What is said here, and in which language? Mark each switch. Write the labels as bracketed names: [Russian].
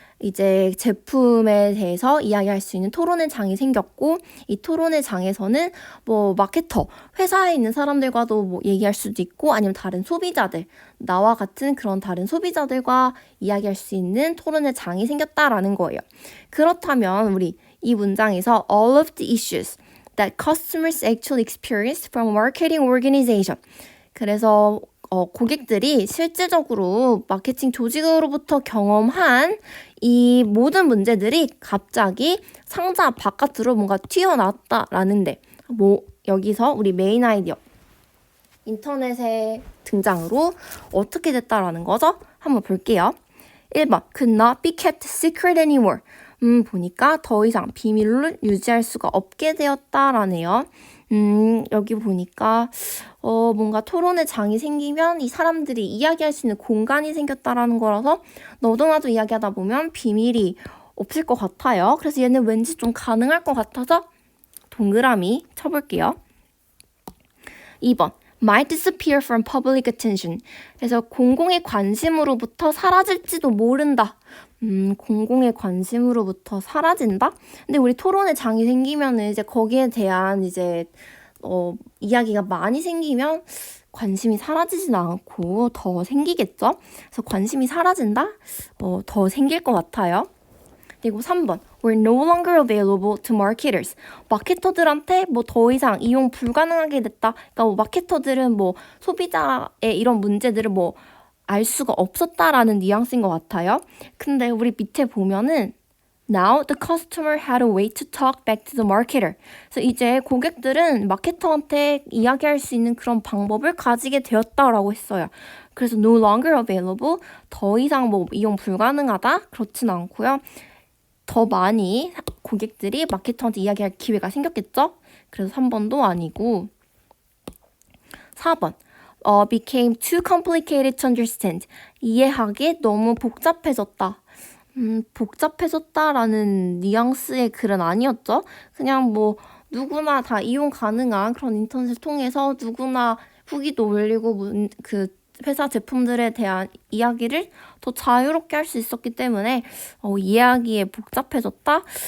[Korean] 이제 제품에 대해서 이야기할 수 있는 토론의 장이 생겼고 이 토론의 장에서는 뭐 마케터, 회사에 있는 사람들과도 뭐 얘기할 수도 있고 아니면 다른 소비자들, 나와 같은 그런 다른 소비자들과 이야기할 수 있는 토론의 장이 생겼다라는 거예요. 그렇다면 우리 이 문장에서 [English] all of the issues that customers actually experience from marketing organization. [Korean] 그래서 고객들이 실질적으로 마케팅 조직으로부터 경험한 이 모든 문제들이 갑자기 상자 바깥으로 뭔가 튀어나왔다라는데 뭐 여기서 우리 메인 아이디어 인터넷의 등장으로 어떻게 됐다라는 거죠? 한번 볼게요. [English] 1번 could not be kept secret anymore. [Korean] 보니까 더 이상 비밀을 유지할 수가 없게 되었다라네요. 여기 보니까 뭔가 토론의 장이 생기면 이 사람들이 이야기할 수 있는 공간이 생겼다라는 거라서 너도 나도 이야기하다 보면 비밀이 없을 것 같아요. 그래서 얘는 왠지 좀 가능할 것 같아서 동그라미 쳐볼게요. [English] 2번 might disappear from public attention. [Korean] 그래서 공공의 관심으로부터 사라질지도 모른다. 공공의 관심으로부터 사라진다? 근데 우리 토론의 장이 생기면은 이제 거기에 대한 이제 이야기가 많이 생기면 관심이 사라지진 않고 더 생기겠죠? 그래서 관심이 사라진다? 더 생길 것 같아요. 그리고 3번 [English] were no longer available to marketers. [Korean] 마케터들한테 뭐 더 이상 이용 불가능하게 됐다. 그러니까 뭐 마케터들은 뭐 소비자의 이런 문제들을 뭐 알 수가 없었다라는 뉘앙스인 것 같아요. 근데 우리 밑에 보면은 [English] Now the customer had a way to talk back to the marketer. [Korean] 그래서 이제 고객들은 마케터한테 이야기할 수 있는 그런 방법을 가지게 되었다라고 했어요. 그래서 [English] no longer available, [Korean] 더 이상 뭐 이용 불가능하다? 그렇진 않고요. 더 많이 고객들이 마케터한테 이야기할 기회가 생겼겠죠? 그래서 3번도 아니고 4번 [English] became too complicated to understand. [Korean] 이해하기 너무 복잡해졌다. 복잡해졌다라는 뉘앙스의 글은 아니었죠. 그냥 뭐 누구나 다 이용 가능한 그런 인터넷을 통해서 누구나 후기도 올리고 그 회사 제품들에 대한 이야기를 더 자유롭게 할 수 있었기 때문에 이해하기에 복잡해졌다?